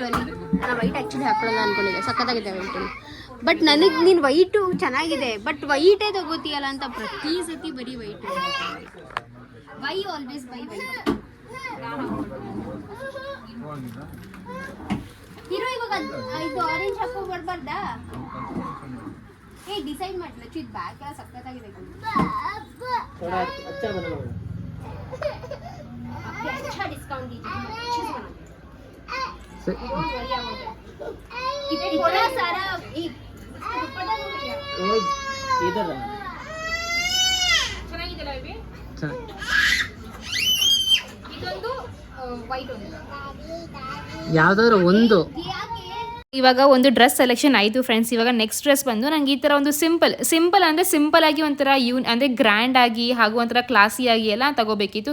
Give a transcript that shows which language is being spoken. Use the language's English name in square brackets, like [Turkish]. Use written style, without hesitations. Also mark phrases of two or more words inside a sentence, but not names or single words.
[Kannada] ಅಲ್ಲಿ ನಾನು [English] white actually [Kannada] ಹಾಕೊಳ್ಳೋಣ ಅಂದ್ಕೊಂಡಿದ್ದೆ, ಸಕ್ಕತ್ತಾಗಿದೆ ವೈಟು. ಬಟ್ ನನಗೆ ನೀನು ವೈಟು ಚೆನ್ನಾಗಿದೆ, ಬಟ್ ವೈಟೇ ತಗೋತೀಯಲ್ಲ ಅಂತ ಪ್ರತಿ ಸತಿ ಬರೀ ವೈಟ್. [English] why always buy white. [Kannada] ಹೀರೋ ಇವಾಗ ಇದು ಆರೆಂಜ್ ಹಾಕೋ ಬರ್ಬಾರ್ದಾ? ಡಿಸೈಡ್ ಮಾಡಲ ಇದು ಬ್ಯಾಗ್ ಎಲ್ಲ ಸಕ್ಕತ್ತಾಗಿದೆ. [Hindi] अच्छा डिस्काउंट दीजिए, अच्छे से बनाते हैं। बढ़िया इतना सारा एक दुपट्टा हो गया इधर [Kannada] ಚೆನ್ನಾಗಿದೆಲ್ಲ ಇದೊಂದು ವೈಟ್ ಒಂದು. ಯಾವ್ದಾದ್ರು ಒಂದು. ಇವಾಗ ಒಂದು [English] dress selection [Kannada] ಆಯಿತು ಫ್ರೆಂಡ್ಸ್. ಇವಾಗ [English] next dress [Kannada] ಬಂದು ನಂಗೆ ಈ ಥರ ಒಂದು ಸಿಂಪಲ್ ಅಂದರೆ ಸಿಂಪಲ್ ಆಗಿ ಒಂಥರ ಅಂದರೆ ಗ್ರ್ಯಾಂಡ್ ಆಗಿ ಹಾಗೂ ಒಂಥರ ಕ್ಲಾಸಿಯಾಗಿ ಎಲ್ಲ ತಗೋಬೇಕಿತ್ತು.